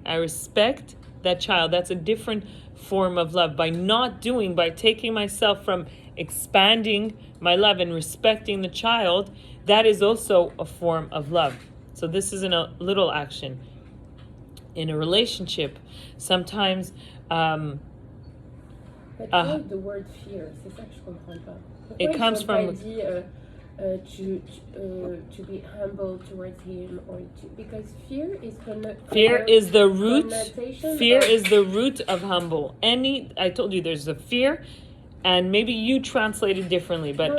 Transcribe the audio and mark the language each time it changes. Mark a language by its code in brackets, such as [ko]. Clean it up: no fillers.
[en] I respect that child. That's a different form of love. By taking myself from expanding my love and respecting the child, that is also a form of love. So this isn't a little action. In a relationship, sometimes... But the word fear, [fr] c'est ça que je comprends pas. [en] It comes from... to be humble towards him, because fear is the root. Fear is the root of humble. I told you there's a fear, and maybe you translate it differently, but